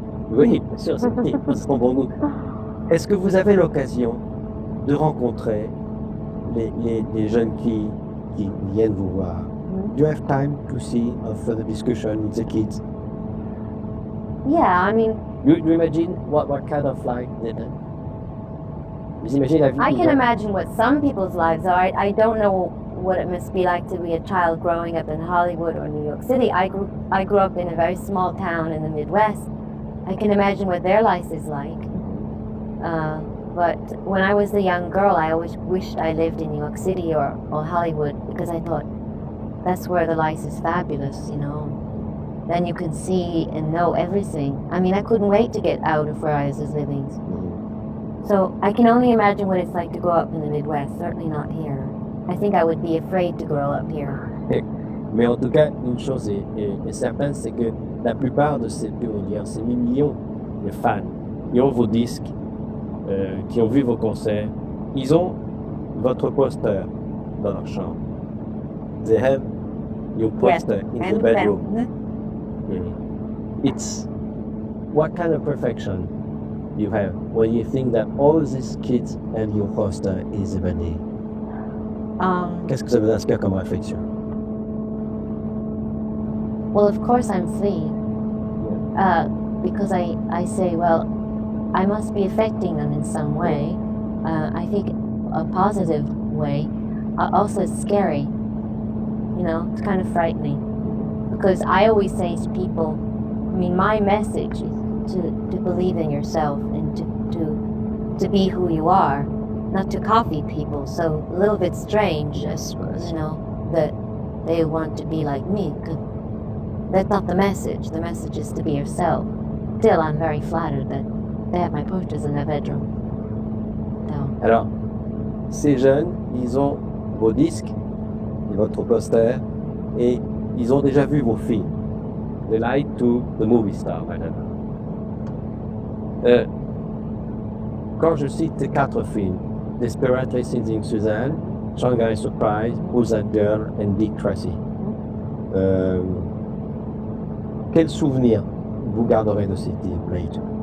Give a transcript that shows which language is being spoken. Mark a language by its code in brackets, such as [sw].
[fr] Oui, bien sûr, c'est son bon goût. Est-ce que vous avez l'occasion de rencontrer les jeunes filles qui viennent vous voir? [en] Do you have time to see a further discussion with the kids? Yeah, I mean... You imagine what kind of life they do? [fr] Vous imaginez la vie? [en] I can imagine what some people's lives are. I don't know what it must be like to be a child growing up in Hollywood or New York City. I grew up in a very small town in the Midwest. I can imagine what their life is like. But when I was a young girl, I always wished I lived in New York City or Hollywood because I thought that's where the life is fabulous, you know. Then you can see and know everything. I mean, I couldn't wait to get out of where I was living. So I can only imagine what it's like to grow up in the Midwest, certainly not here. I think I would be afraid to grow up here. [fr] Mais en tout cas, une chose est certaine, c'est que la plupart de ces millions de fans qui ont vos disques, qui ont vu vos concerts, ils ont votre poster dans leur chambre. [en] They have your poster in the bedroom. It's what kind of perfection you have when you think that all these kids and your poster is ebony. [fr] Qu'est-ce que ça vous inspire comme réflexion? [en] Well, of course I'm free. Because I say, well, I must be affecting them in some way. I think a positive way. Also, it's scary. You know, it's kind of frightening. Because I always say to people, I mean, my message is to believe in yourself and to be who you are, not to copy people. So a little bit strange, I suppose, you know, that they want to be like me. That's not the message. The message is to be yourself. Still, I'm very flattered that they have my posters in their bedroom. So. [fr] Alors, ces jeunes, ils ont vos disques, votre poster, et ils ont déjà vu vos films. [en] They like to the movie star, whatever. [fr] Quand je cite ces 4 films, Desperately Seizing Suzanne, Shanghai Surprise, Who's That Girl, and Dick Tracy, quel souvenir vous garderez de ces films later?